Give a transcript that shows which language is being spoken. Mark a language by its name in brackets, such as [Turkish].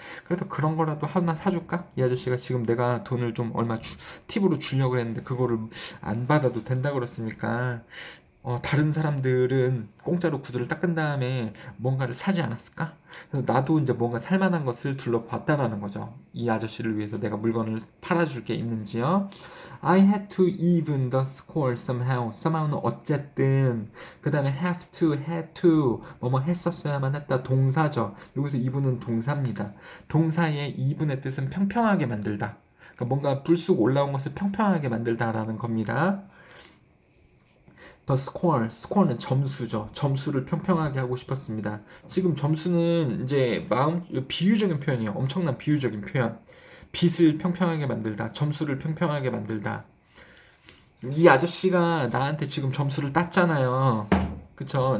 [Korean] 그래서 그런 거라도 하나 사줄까? 이 아저씨가 지금 내가 돈을 좀 얼마 팁으로 주려고 했는데 그거를 안 받아도 된다 그랬으니까 다른 사람들은 공짜로 구두를 닦은 다음에 뭔가를 사지 않았을까? 그래서 나도 이제 뭔가 살만한 것을 둘러봤다라는 거죠. 이 아저씨를 위해서 내가 물건을 팔아줄 게 있는지요. [English] I had to even the score somehow. [Korean] somehow는 어쨌든. 그 다음에 have to, had to. 뭐뭐 했었어야만 했다. 동사죠. 여기서 even은 동사입니다. 동사의 even의 뜻은 평평하게 만들다. 그러니까 뭔가 불쑥 올라온 것을 평평하게 만들다라는 겁니다. [English] The score, [Korean] score는 점수죠. 점수를 평평하게 하고 싶었습니다. 지금 점수는 이제 비유적인 표현이에요. 엄청난 비유적인 표현. 빛을 평평하게 만들다, 점수를 평평하게 만들다. 이 아저씨가 나한테 지금 점수를 땄잖아요. 그쵸?